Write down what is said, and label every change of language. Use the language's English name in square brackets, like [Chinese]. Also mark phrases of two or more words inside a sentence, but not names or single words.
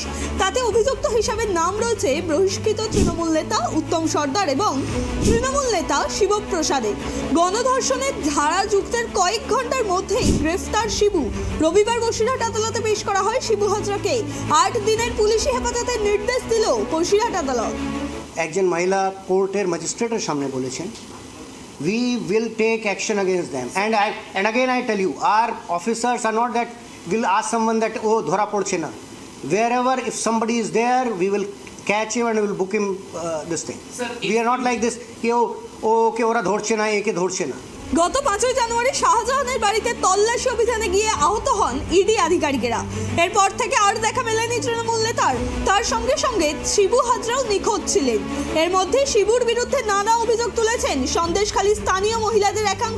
[Bangla] তাতে অভিযুক্ত হিসাবে নাম রয়েছে বহিষ্কৃত তৃণমূল নেতা উত্তম সর্দার এবং তৃণমূল নেতা শিবপ্রসাদের। গণধর্ষণের ধারা যুক্তের কয়েক ঘন্টার মধ্যেই গ্রেফতার শিবু। রবিবার বসিরহাট আদালতে পেশ করা হয় শিবু হাজরাকে। ৮ দিনের পুলিশি হেফাজতের নির্দেশ দিল বসিরহাট আদালত। একজন মহিলা কোর্টের ম্যাজিস্ট্রেটের সামনে বলেছেন, [English] we will take action against them, and again I tell you, our officers are not that will ask someone that [Bangla] ওহ ধরা পড়ছে না. [English] Wherever if somebody is there, we will catch him and we will book him this thing. Sir, we are not like this [Bangla] কি ওকে ওরা ধরছে না একে ধরছে না. গত ৫ই জানুয়ারি শাহজাহানের বাড়িতে তল্লাশি অভিযানে গিয়ে আহত হন ইডি আধিকারিকেরা। এরপর থেকে আর দেখা মেলেনি তৃণমূল নেতার। তার সঙ্গে সঙ্গে শিবু হাজরাও নিখোঁজ ছিলেন। এর মধ্যে শিবুর বিরুদ্ধে নানা অভিযোগ তুলেছেন সন্দেশখালী স্থানীয় মহিলাদের একাংশ।